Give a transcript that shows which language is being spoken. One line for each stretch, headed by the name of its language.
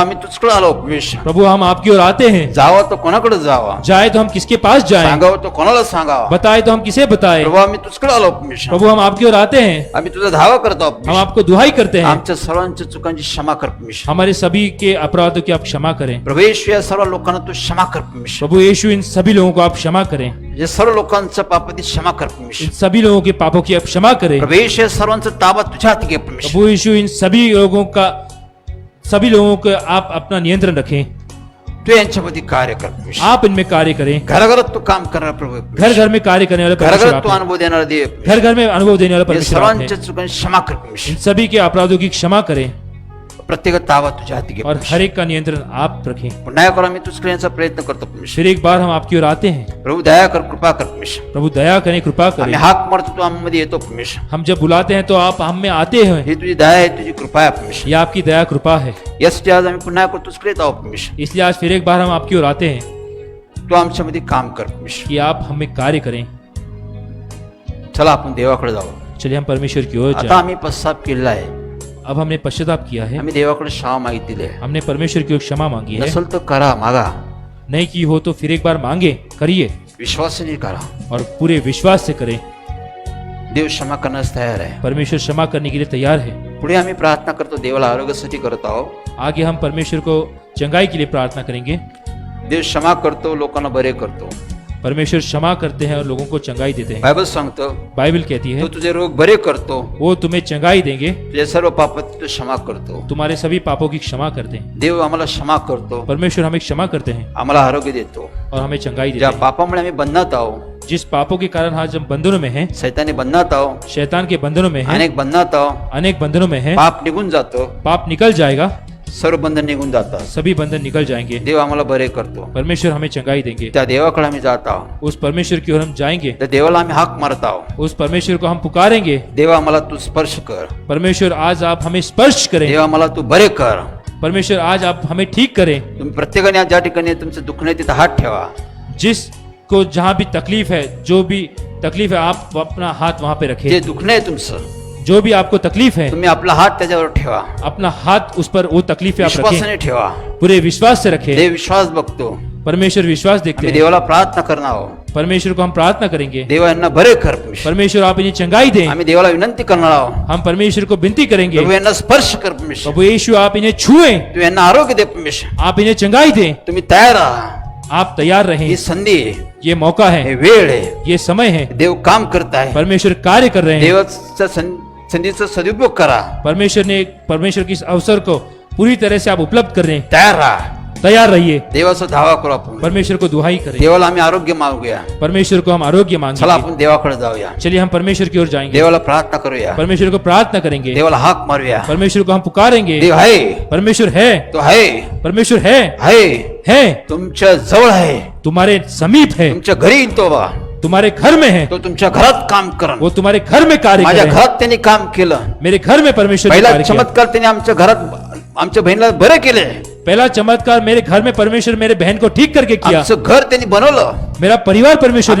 Marathi: आम्ही तुझकडे आलो परमेश्वर.
Hindi: प्रभु हम आपकी ओर आते हैं.
Marathi: जावा तो कोणाकडे जावा,
Hindi: जाए तो हम किसके पास जाएं,
Marathi: सांगावं तो कोणाला सांगावा.
Hindi: बताए तो हम किसे बताएं.
Marathi: प्रभू आम्ही तुझकडे आलो परमेश्वर.
Hindi: प्रभु हम आपकी ओर आते हैं.
Marathi: आम्ही तुझा धावा करतो
Hindi: हम
Marathi: परमेश्वर.
Hindi: आपको दुहाई करते हैं.
Marathi: आमच्या सर्वांच्या चुकांची क्षमा कर परमेश्वर.
Hindi: हमारे सभी के अपराधों की आप क्षमा करें.
Marathi: प्रभू येशू या सर्व लोकांना तू क्षमा कर परमेश्वर.
Hindi: प्रभु यीशु इन सभी लोगों को आप क्षमा करें.
Marathi: या सर्व लोकांचं पापाची क्षमा कर परमेश्वर.
Hindi: इन सभी लोगों के पापों की आप क्षमा करें.
Marathi: प्रभू येशू या सर्वांचा ताबा तुझ्या हाती घे परमेश्वर.
Hindi: प्रभु यीशु इन सभी लोगों को आप अपना नियंत्रण रखें.
Marathi: तू यांच्यामध्ये कार्य कर परमेश्वर.
Hindi: आप इनमें कार्य करें.
Marathi: घराघरात तू काम करणार प्रभू आहे.
Hindi: घर घर में कार्य करने वाले परमेश्वर
Marathi: घराघरात
Hindi: आप
Marathi: तू
Hindi: हैं.
Marathi: अनुभव देणारा देव आहे.
Hindi: घर घर में अनुभव देने वाला
Marathi: या
Hindi: परमेश्वर आप हैं.
Marathi: सर्वांच्या चुकांची क्षमा कर परमेश्वर.
Hindi: इन सभी के अपराधों की क्षमा करें
Marathi: प्रत्येक ताबा तुझ्या हाती घे
Hindi: और
Marathi: परमेश्वर.
Hindi: हर एक का नियंत्रण आप रखें.
Marathi: पुन्हा एकदा आम्ही तुझकडे येण्याचा प्रयत्न करतो परमेश्वर.
Hindi: फिर एक बार हम आपकी ओर आते हैं.
Marathi: प्रभू दया कर, कृपा कर परमेश्वर.
Hindi: प्रभु दया करें, कृपा
Marathi: आम्ही
Hindi: करें.
Marathi: हाक मारतो तू आम्हाला येतो परमेश्वर.
Hindi: हम जब बुलाते हैं तो आप हम में आते हैं.
Marathi: ही तुझी दया आहे, तुझी कृपा आहे परमेश्वर.
Hindi: ये आपकी दया कृपा है.
Marathi: यासाठी आज आम्ही पुन्हा एकदा तुझकडे येत आहोत परमेश्वर.
Hindi: इसलिए आज फिर एक बार हम आपकी ओर आते हैं
Marathi: तू आमच्यामध्ये काम कर परमेश्वर.
Hindi: कि आप हमें कार्य करें.
Marathi: चला आपण देवाकडे जाऊ.
Hindi: चलिए हम परमेश्वर की ओर
Marathi: आता
Hindi: जाएं.
Marathi: आम्ही पश्चाताप केलेला आहे.
Hindi: अब हमने पश्चाताप किया है.
Marathi: आम्ही देवाकडे क्षमा मागितली आहे.
Hindi: हमने परमेश्वर की ओर क्षमा मांगी है.
Marathi: नसल तर करा, मागा.
Hindi: नहीं की हो तो फिर एक बार मांगे, करिए
Marathi: विश्वासाने करा.
Hindi: और पूरे विश्वास से करें.
Marathi: देव क्षमा करण्यास तयार आहे.
Hindi: परमेश्वर क्षमा करने के लिए तैयार है.
Marathi: पुढे आम्ही प्रार्थना करतो, देवाला आरोग्यासाठी करत आहोत.
Hindi: आगे हम परमेश्वर को चंगाई के लिए प्रार्थना करेंगे.
Marathi: देव क्षमा करतो, लोकांना बरे करतो.
Hindi: परमेश्वर क्षमा करते हैं और लोगों को चंगाई देते हैं.
Marathi: बायबल सांगतो
Hindi: बाइबल कहती है
Marathi: तो तुझे रोग बरे करतो,
Hindi: वो तुम्हें चंगाई देंगे,
Marathi: तुझे सर्व पापाची तो क्षमा करतो.
Hindi: तुम्हारे सभी पापों की क्षमा करते हैं.
Marathi: देव आम्हाला क्षमा करतो,
Hindi: परमेश्वर हमें क्षमा करते हैं
Marathi: आम्हाला आरोग्य देतो.
Hindi: और हमें चंगाई देते
Marathi: ज्या
Hindi: हैं.
Marathi: पापामुळे आम्ही बंधनात आहोत,
Hindi: जिस पापों के कारण आज हम बंधनों में हैं,
Marathi: सैतानी बंधनात आहोत,
Hindi: शैतान के बंधनों में हैं,
Marathi: अनेक बंधनात आहोत,
Hindi: अनेक बंधनों में हैं,
Marathi: पाप निघून जातो,
Hindi: पाप निकल जाएगा,
Marathi: सर्व बंधन निघून जातात.
Hindi: सभी बंधन निकल जाएंगे.
Marathi: देव आम्हाला बरे करतो.
Hindi: परमेश्वर हमें चंगाई देंगे.
Marathi: त्या देवाकडे आम्ही जात आहोत.
Hindi: उस परमेश्वर की ओर हम जाएंगे.
Marathi: त्या देवाला आम्ही हाक मारत आहोत.
Hindi: उस परमेश्वर को हम पुकारेंगे.
Marathi: देवा आम्हाला तू स्पर्श कर.
Hindi: परमेश्वर आज आप हमें स्पर्श करें.
Marathi: देवा आम्हाला तू बरे कर.
Hindi: परमेश्वर आज आप हमें ठीक करें.
Marathi: तुम्ही प्रत्येकाने आज ज्या ठिकाणी तुमचं दुःख नाही तिथं हात ठेवा.
Hindi: जिसको जहाँ भी तकलीफ है, जो भी तकलीफ है, आप अपना हाथ वहां पे
Marathi: जे
Hindi: रखें.
Marathi: दुःख नाही तुमचं,
Hindi: जो भी आपको तकलीफ है,
Marathi: तुम्ही आपला हात त्याच्यावर ठेवा.
Hindi: अपना हाथ उस पर, वो तकलीफ आप रखें.
Marathi: विश्वासाने ठेवा.
Hindi: पूरे विश्वास से रखें.
Marathi: देव विश्वास बघतो.
Hindi: परमेश्वर विश्वास देखते
Marathi: आम्ही
Hindi: हैं.
Marathi: देवाला प्रार्थना करणार आहोत.
Hindi: परमेश्वर को हम प्रार्थना करेंगे.
Marathi: देवा यांना बरे कर परमेश्वर.
Hindi: परमेश्वर आप इन्हें चंगाई दें.
Marathi: आम्ही देवाला विनंती करणार आहोत.
Hindi: हम परमेश्वर को विनती करेंगे.
Marathi: प्रभू यांना स्पर्श कर परमेश्वर.
Hindi: प्रभु यीशु आप इन्हें छुएं.
Marathi: तू यांना आरोग्य दे परमेश्वर.
Hindi: आप इन्हें चंगाई दें.
Marathi: तुम्ही तयार राहा.
Hindi: आप तैयार
Marathi: ही
Hindi: रहें.
Marathi: संधी आहे,
Hindi: ये मौका
Marathi: हे
Hindi: है,
Marathi: वेळ आहे.
Hindi: ये समय है.
Marathi: देव काम करत आहे.
Hindi: परमेश्वर कार्य कर रहे हैं.
Marathi: देवाचा संधीचा सदुपयोग करा.
Hindi: परमेश्वर की इस अवसर को पूरी तरह से आप उपलब्ध कर रहे हैं.
Marathi: तयार राहा.
Hindi: तैयार रहिए.
Marathi: देवाचा धावा करू आपण.
Hindi: परमेश्वर को दुहाई करें.
Marathi: देवाला आम्ही आरोग्य मागूया.
Hindi: परमेश्वर को हम आरोग्य
Marathi: चला
Hindi: मांगेंगे.
Marathi: आपण देवाकडे जाऊया.
Hindi: चलिए हम परमेश्वर की ओर जाएंगे.
Marathi: देवाला प्रार्थना करूया.
Hindi: परमेश्वर को प्रार्थना करेंगे.
Marathi: देवाला हाक मारूया.
Hindi: परमेश्वर को हम पुकारेंगे.
Marathi: देव आहे,
Hindi: परमेश्वर है.
Marathi: तो आहे,
Hindi: परमेश्वर है.
Marathi: आहे, तुमच्या जवळ आहे,
Hindi: तुम्हारे समीप है.
Marathi: तुमच्या घरी येईल तो बा.
Hindi: तुम्हारे घर में है.
Marathi: तो तुमच्या घरात काम करा.
Hindi: वो तुम्हारे घर में कार्य
Marathi: माझ्या
Hindi: करे.
Marathi: घरात त्यांनी काम केलं.
Hindi: मेरे घर में परमेश्वर ने
Marathi: पहिला
Hindi: कार्य किया.
Marathi: चमत्कार त्यांनी आमच्या घरात आमच्या बहिणीला बरे केले.
Hindi: पहला चमत्कार मेरे घर में परमेश्वर मेरे बहन को ठीक करके किया.
Marathi: आमचं घर त्यांनी बनवलं.
Hindi: मेरा परिवार परमेश्वर ने